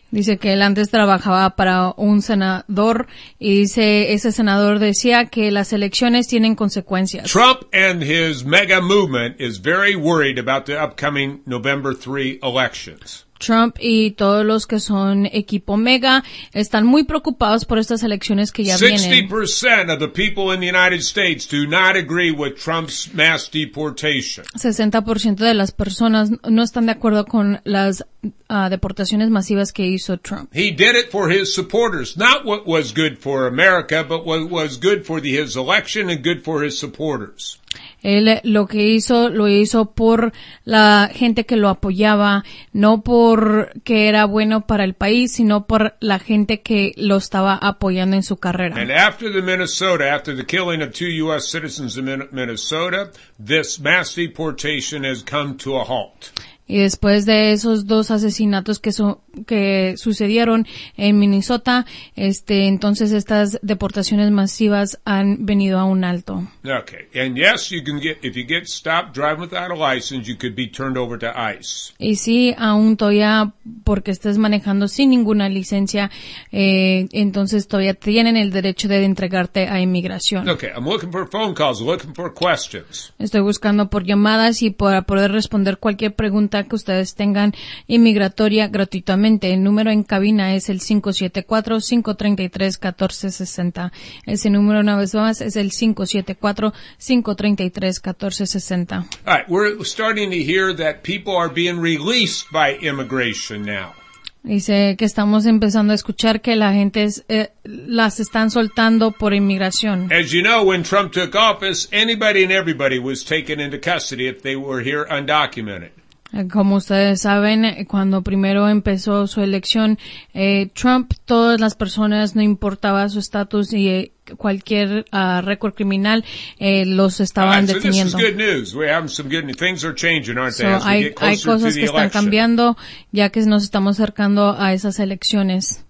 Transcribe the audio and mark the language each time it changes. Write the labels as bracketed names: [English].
[Spanish] Dice que él antes trabajaba para un senador y dice ese senador decía que las elecciones tienen consecuencias. [English] Trump and his mega movement is very worried about the upcoming November 3 elections. [Spanish] Trump y todos los que son equipo mega están muy preocupados por estas elecciones que ya 60% vienen. [English] 60% of the people in the United States do not agree with Trump's mass deportation. [Spanish] 60% de las personas no están de acuerdo con las deportaciones masivas que hizo Trump. [English] He did it for his supporters, not what was good for America, but what was good for his election and good for his supporters. [Spanish] Él lo que hizo, lo hizo por la gente que lo apoyaba, no porque era bueno para el país, sino por la gente que lo estaba apoyando en su carrera. [English] And after the Minnesota, after the killing of two U.S. citizens in Minnesota, this mass deportation has come to a halt. [Spanish] Y después de esos dos asesinatos que sucedieron en Minnesota, entonces estas deportaciones masivas han venido a un alto. [English] Okay. And yes, you can get, if you get stopped driving without a license, you could be turned over to ICE. [Spanish] Y sí, aún todavía porque estés manejando sin ninguna licencia, entonces todavía tienen el derecho de entregarte a inmigración. [English] Okay. I'm looking for phone calls, looking for questions. [Spanish] Estoy buscando por llamadas y para poder responder cualquier pregunta que ustedes tengan inmigratoria gratuitamente. El número en cabina es el 574-533-1460. Ese número, una vez más, es el 574-533-1460. [English] All right, we're starting to hear that people are being released by immigration now. [Spanish] Dice que estamos empezando a escuchar que la gente las están soltando por inmigración. [English] As you know, when Trump took office, anybody and everybody was taken into custody if they were here undocumented. [Spanish] Como ustedes saben, cuando primero empezó su elección, Trump, todas las personas, no importaba su estatus y cualquier récord criminal, los estaban deteniendo. Hay cosas que están cambiando ya que nos estamos acercando a esas elecciones.